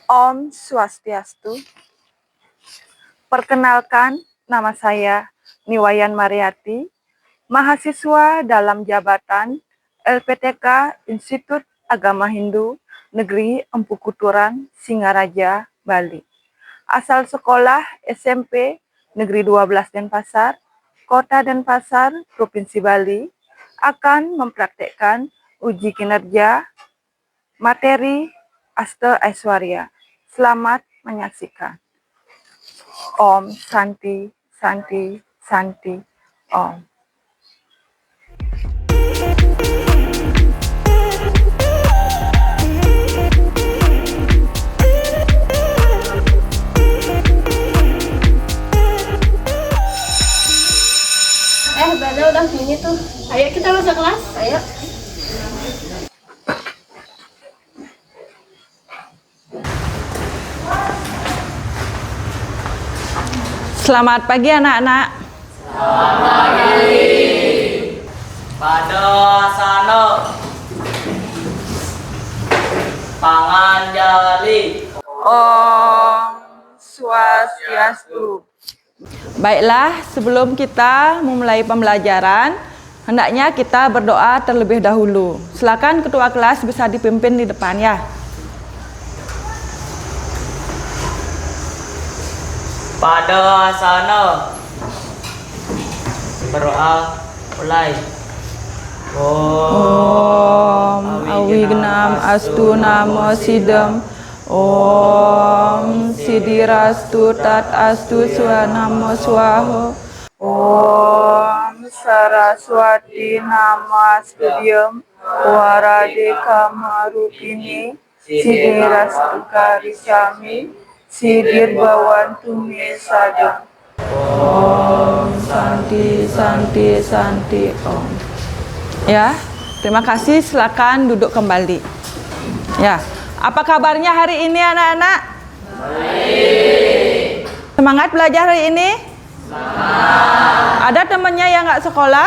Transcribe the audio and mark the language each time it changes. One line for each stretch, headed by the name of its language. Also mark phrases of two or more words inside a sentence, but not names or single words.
Sanskrit: Om Swastiastu.
Indonesian: Perkenalkan, nama saya Niwayan Mariati, mahasiswa dalam jabatan LPTK Institut Agama Hindu Negeri Empu Kuturan, Singaraja, Bali. Asal sekolah SMP Negeri 12 Denpasar, Kota Denpasar, Provinsi Bali, akan mempraktekkan uji kinerja materi Asta Aishwarya. Selamat menyaksikan.
Sanskrit: Om Santi, Santi, Santi, Om.
Indonesian: Bada udah sini tuh. Ayo kita masuk kelas. Ayo. Selamat pagi anak-anak. Selamat pagi. Pada sana panganjali.
Sanskrit: Om Swastiastu.
Indonesian: Baiklah, sebelum kita memulai pembelajaran, hendaknya kita berdoa terlebih dahulu. Silakan ketua kelas bisa dipimpin di depan ya. Pada sana berdoa mulai.
Sanskrit: Om Awignam Astu Namo Sidam. Om Sidirastu Tat Astu Swanamo Swaho. Om Saraswati Nama Studium Waradeka Marupini Sidirastu Karicami Sidir Bawantu Me Sadam. Om Santi Santi Santi Om.
Indonesian: Ya, terima kasih. Silakan duduk kembali. Ya. Apa kabarnya hari ini anak-anak? Baik. Semangat belajar hari ini? Semangat. Ada temannya yang nggak sekolah?